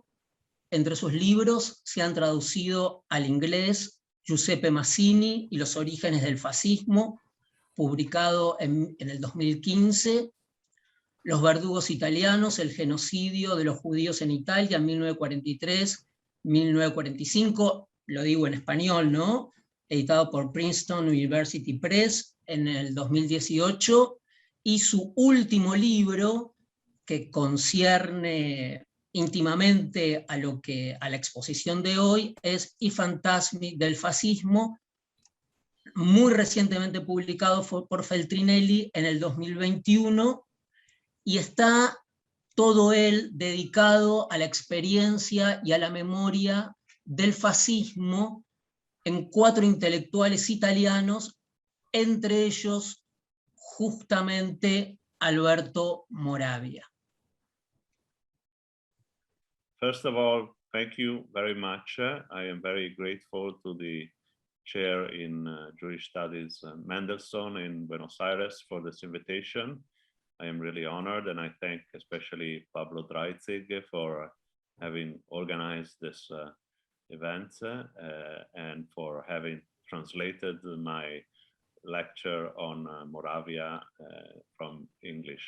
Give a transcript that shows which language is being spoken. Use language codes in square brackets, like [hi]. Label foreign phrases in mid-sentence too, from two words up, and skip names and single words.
[es] Entre sus libros se han traducido al inglés Giuseppe Mazzini y los orígenes del fascismo, publicado en el 2015, Los verdugos italianos, el genocidio de los judíos en Italia en 1943-1945, lo digo en español, ¿no? Editado por Princeton University Press en el 2018, y su último libro, que concierne íntimamente a la exposición de hoy, es I fantasmi del fascismo, muy recientemente publicado por Feltrinelli en el 2021, y está todo él dedicado a la experiencia y a la memoria del fascismo en 4 intelectuales italianos, entre ellos justamente Alberto Moravia. [en] First of all, thank you very much. I am very grateful to the chair in Jewish Studies, Mendelssohn in Buenos Aires, for this invitation. I am really honored, and I thank especially Pablo Dreitzig for having organized this event and for having translated my lecture on Moravia from English.